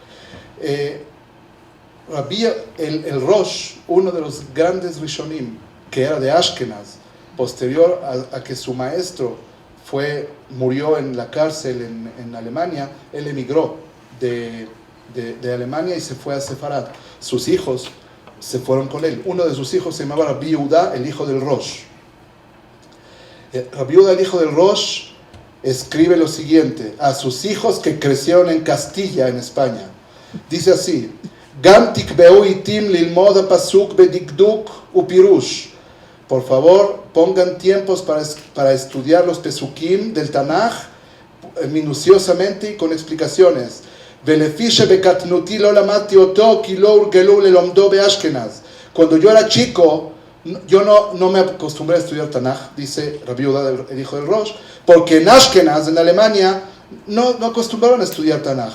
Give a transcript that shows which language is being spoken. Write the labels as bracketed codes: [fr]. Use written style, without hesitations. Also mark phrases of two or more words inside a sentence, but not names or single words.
[es] El Rosh, uno de los grandes Rishonim, que era de Ashkenaz, posterior a que su maestro murió en la cárcel en Alemania, él emigró de Alemania y se fue a Sefarad. Sus hijos se fueron con él. Uno de sus hijos se llamaba Rabbi Yehuda, el hijo del Rosh. Rabbi Yehuda, el hijo del Rosh, escribe lo siguiente a sus hijos que crecieron en Castilla, en España. Dice así: [he] גם תקבעו עתים ללמוד הפסוק בדקדוק ופירוש. [es] Por favor, pongan tiempos para estudiar los pesukim del Tanaj minuciosamente y con explicaciones. [he] ולפי שבקטנותי לא למדתי אותו כי לא הורגלו ללמדו באשכנז. [es] Cuando yo era chico, yo no me acostumbré a estudiar Tanaj, dice Rabbi Yehuda, el hijo del Rosh, porque en Ashkenaz, en Alemania, no acostumbraron a estudiar Tanaj.